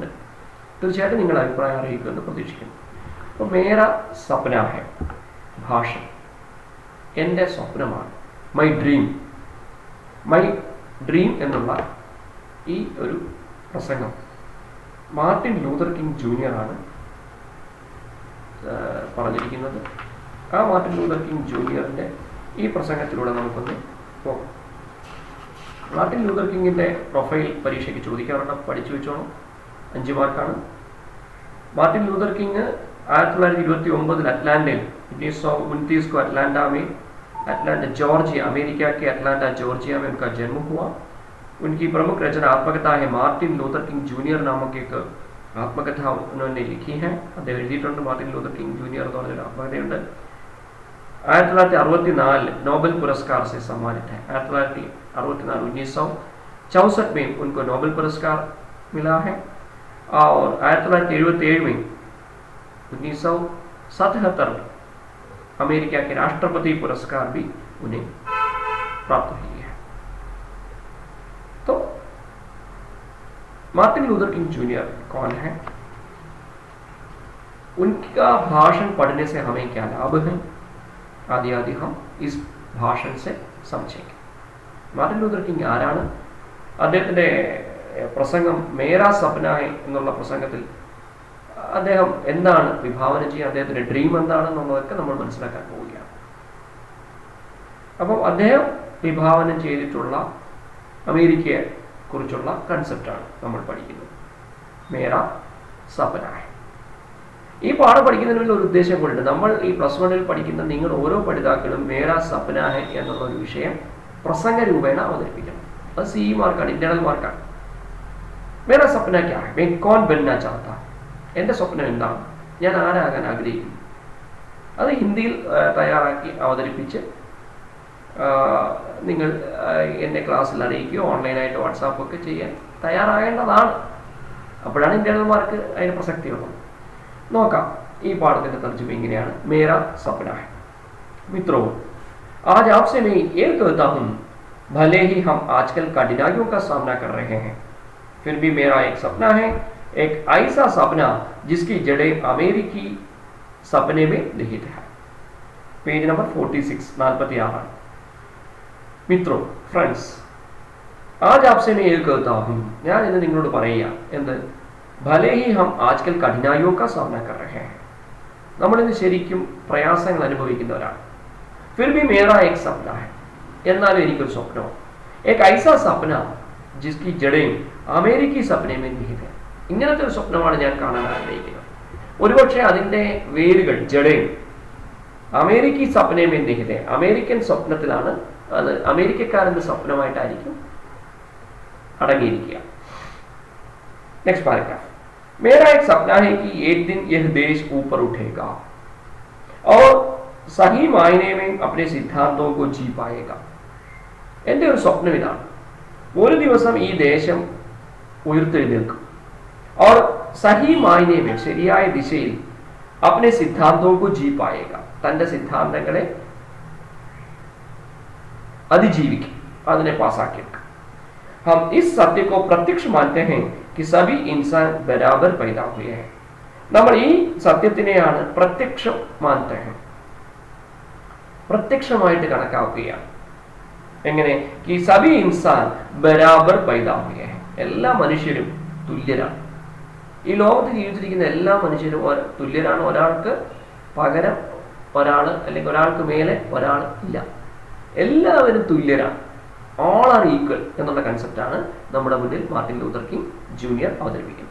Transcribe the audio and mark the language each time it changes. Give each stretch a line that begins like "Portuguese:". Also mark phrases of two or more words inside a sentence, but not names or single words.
Malayalam: തീർച്ചയായിട്ടും നിങ്ങളുടെ അഭിപ്രായം അറിയിക്കുമെന്ന് പ്രതീക്ഷിക്കുന്നു. അപ്പോൾ
Hindi: मेरा सपना है
Malayalam: ഭാഷ, എൻ്റെ സ്വപ്നമാണ്,
English: my dream
Malayalam: എന്നുള്ള ഈ ഒരു പ്രസംഗം മാർട്ടിൻ ലൂതർ കിങ് ജൂനിയർ ആണ് പറഞ്ഞിരിക്കുന്നത്. ആ മാർട്ടിൻ ലൂതർ കിങ് ജൂനിയറിൻ്റെ ഈ പ്രസംഗത്തിലൂടെ നമുക്കൊന്ന് പോകാം. മാർട്ടിൻ ലൂതർ കിങ്ങിൻ്റെ പ്രൊഫൈൽ പരീക്ഷയ്ക്ക് ചോദിക്കാറുണ്ട്, പഠിച്ചു വെച്ചോണം. 5 മാർക്കാണ്.
Hindi: മാർട്ടിൻ ലൂതർ किंग 1929 अटलांटा, 1929 को अटलांटा जॉर्जिया, अमेरिका के अटलांटा जॉर्जिया में उनका जन्म हुआ. उनकी प्रमुख रचना आत्मकथा है. मार्टिन लूथर किंग जूनियर नामक एक आत्मकथा उन्होंने लिखी है.
Malayalam: അദ്ദേഹം എഴുതിയിട്ടുണ്ട്. മാർട്ടിൻ ലൂതർ കിങ് ജൂനിയർ എന്ന് പറഞ്ഞൊരു ആത്മകഥയുണ്ട്.
Hindi: 1964 नोबेल पुरस्कार से सम्मानित है. 1964 1964 में उनको नोबेल पुरस्कार मिला है. और 1977 में 1977 में अमेरिका के राष्ट्रपति पुरस्कार भी उन्हें प्राप्त हुई है. तो मार्टिन लूथर किंग जूनियर कौन है? उनका भाषण पढ़ने से हमें क्या लाभ है? आदि हम इस भाषण से समझेंगे.
Malayalam: മാർട്ടിൻ ലൂതർ കിങ് ആരാണ്? അദ്ദേഹത്തിൻ്റെ പ്രസംഗം
Hindi: मेरा सपना है
Malayalam: എന്നുള്ള പ്രസംഗത്തിൽ അദ്ദേഹം എന്താണ് വിഭാവന ചെയ്യുക, അദ്ദേഹത്തിൻ്റെ ഡ്രീം എന്താണെന്നുള്ളതൊക്കെ നമ്മൾ മനസ്സിലാക്കാൻ പോവുകയാണ്. അപ്പം അദ്ദേഹം വിഭാവനം ചെയ്തിട്ടുള്ള അമേരിക്കയെ കുറിച്ചുള്ള കൺസെപ്റ്റാണ് നമ്മൾ പഠിക്കുന്നത്.
Hindi: मेरा सपना है.
Malayalam: ഈ പാഠം പഠിക്കുന്നതിനുള്ള ഒരു ഉദ്ദേശം കൊണ്ട് നമ്മൾ ഈ +1 പഠിക്കുന്ന നിങ്ങൾ ഓരോ പഠിതാക്കളും
Hindi: मेरा सपना है
Malayalam: എന്നുള്ള ഒരു വിഷയം പ്രസംഗ രൂപേണ അവതരിപ്പിക്കണം. അത് CE മാർക്കാണ്, ഇന്റേണൽ മാർക്കാണ്.
Hindi: मेरा सपना क्या है, मैं कौन बनना चाहता,
Malayalam: എൻ്റെ സ്വപ്നം എന്താണ്, ഞാൻ ആരാകാൻ ആഗ്രഹിക്കുന്നു. അത് ഹിന്ദിയിൽ തയ്യാറാക്കി അവതരിപ്പിച്ച് നിങ്ങൾ എൻ്റെ ക്ലാസ്സിൽ അറിയിക്കുകയോ ഓൺലൈനായിട്ട് വാട്സാപ്പൊക്കെ ചെയ്യാൻ തയ്യാറാകേണ്ടതാണ്. അപ്പോഴാണ് ഇന്റേണൽ മാർക്ക് അതിന് പ്രസക്തിയുള്ളത്. നോക്കാം ഈ പാഠത്തിൻ്റെ തർജ്ജമ ഇങ്ങനെയാണ്.
Hindi: मेरा सपना है. മിത്രോं, आज आपसे मैं ये कहता हूँ भले ही हम आजकल कठिनाइयों का सामना कर रहे हैं, फिर भी मेरा एक सपना है, एक ऐसा सपना जिसकी जड़ें अमेरिकी सपने में निहित है. पेज नंबर 46 46. मित्रों, फ्रेंड्स, आज आपसे मैं ये कहता हूं,
Malayalam: ഞാൻ ഇന്ന് നിങ്ങളോട് പറയുക എന്ത്,
Hindi: भले ही हम आजकल कठिनाइयों का सामना कर रहे हैं,
Malayalam: നമ്മളിന്ന് ശരിക്കും പ്രയാസങ്ങൾ അനുഭവിക്കുന്നവരാണ്.
Hindi: फिर भी मेरा एक सपना है,
Malayalam: എന്നാലും എനിക്കൊരു സ്വപ്നമാണ്.
Hindi: एक ऐसा सपना जिसकी जड़ें अमेरिकी सपने में निहित है.
Malayalam: ഇങ്ങനത്തെ ഒരു സ്വപ്നമാണ് ഞാൻ കാണാൻ ആഗ്രഹിക്കുന്നത്. ഒരുപക്ഷെ അതിന്റെ വേരുകൾ
Hindi: जड़ें अमेरिकी सपने में निहित,
Malayalam: അമേരിക്കൻ സ്വപ്നത്തിലാണ്, അത് അമേരിക്കക്കാരന്റെ സ്വപ്നമായിട്ടായിരിക്കും അടങ്ങിയിരിക്കുക.
English: next paragraph.
Hindi: मेरा एक सपना है कि एक दिन यह देश ऊपर उठेगा और सही मायने में अपने सिद्धांतों को जी पाएगा.
Malayalam: എന്റെ ഒരു സ്വപ്നം ഇതാണ്, ഒരു ദിവസം ഈ ദേശം ഉയർത്തെഴുന്നേൽക്കും.
Hindi: और सही मायने में
Malayalam: ശരിയായ ദിശയിൽ
Hindi: अपने सिद्धांतों को जी पाएगा,
Malayalam: തന്റെ സിദ്ധാന്തങ്ങളെ അതിജീവിക്കും, അതിനെ പാസാക്കിയെടുക്കും.
Hindi: हम इस सत्य को प्रत्यक्ष मानते हैं कि सभी इंसान बराबर पैदा हुए हैं.
Malayalam: നമ്മൾ ഈ സത്യത്തിനെയാണ് പ്രത്യക്ഷം
Hindi: मानते हैं,
Malayalam: പ്രത്യക്ഷമായിട്ട് കണക്കാക്കുകയാണ്. എങ്ങനെ?
Hindi: कि सभी इंसान बराबर पैदा हुए हैं,
Malayalam: എല്ലാ മനുഷ്യരും തുല്യരാണ്. ഈ ലോകത്ത് ജീവിച്ചിരിക്കുന്ന എല്ലാ മനുഷ്യരും തുല്യരാണ്. ഒരാൾക്ക് പകരം ഒരാൾ അല്ലെങ്കിൽ ഒരാൾക്ക് മേലെ ഒരാൾ ഇല്ല, എല്ലാവരും തുല്യരാണ്.
English: all are equal
Malayalam: എന്നുള്ള കൺസെപ്റ്റാണ് നമ്മുടെ മുന്നിൽ മാർട്ടിൻ ലൂഥർ കിംഗ് ജൂനിയർ അവതരിപ്പിക്കുന്നത്.